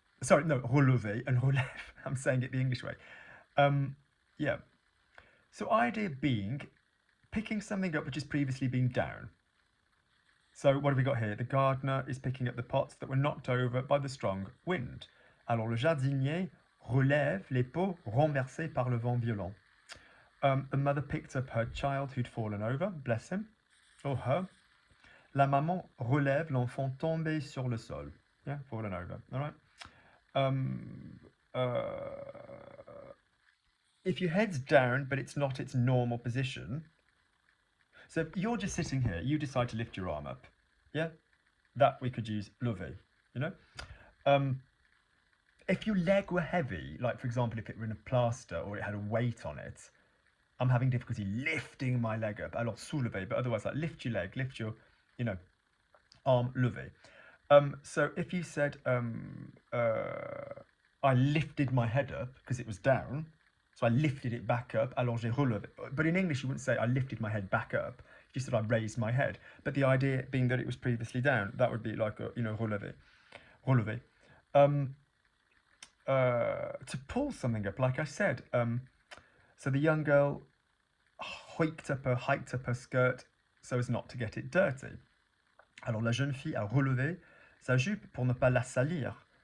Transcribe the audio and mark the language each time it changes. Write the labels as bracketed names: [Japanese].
[English] Sorry, no, relever and relève. I'm saying it the English way. Yeah. So idea being, picking something up which has previously been down. So what have we got here? The gardener is picking up the pots that were knocked over by the strong wind. [French] Alors le jardinier relève les pots renversés par le vent violent. [English] The mother picked up her child who'd fallen over, bless him, or her. [French] La maman relève l'enfant tombé sur le sol. [English] Yeah, fallen over, all right? If your head's down, but it's not its normal position, so if you're just sitting here, you decide to lift your arm up, yeah? That we could use lever, If your leg were heavy, like for example, if it were in a plaster or it had a weight on it, I'm having difficulty lifting my leg up. Alors soulever, but otherwise like lift your leg, lift your, arm, lever. So if you said, I lifted my head up because it was down, so I lifted it back up, [French] alors j'ai relevé. [English] But in English, you wouldn't say I lifted my head back up. You said I raised my head. But the idea being that it was previously down, that would be like, relever. To pull something up, like I said, so the young girl hiked up her skirt so as not to get it dirty. [French] Alors la jeune fille a relevé sa jupe pour ne pas la salir.